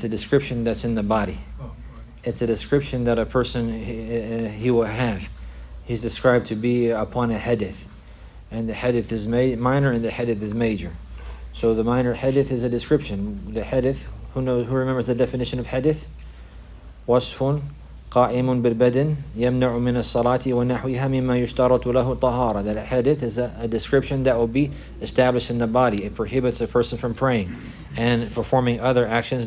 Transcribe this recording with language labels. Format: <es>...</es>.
<en>It's a description that's in the body. It's a description that a person he will have. He's described to be upon a hadith, and the hadith is minor and the hadith is major. So the minor hadith is a description. The hadith, who remembers the definition of hadith?</en> <ar>وصف قائم بالبدن يمنع من الصلاة ونحوها مما يشترط له طهارة.</ar> <en>That a hadith is a description that will be established in the body. It prohibits a person from praying and performing other actions.</en>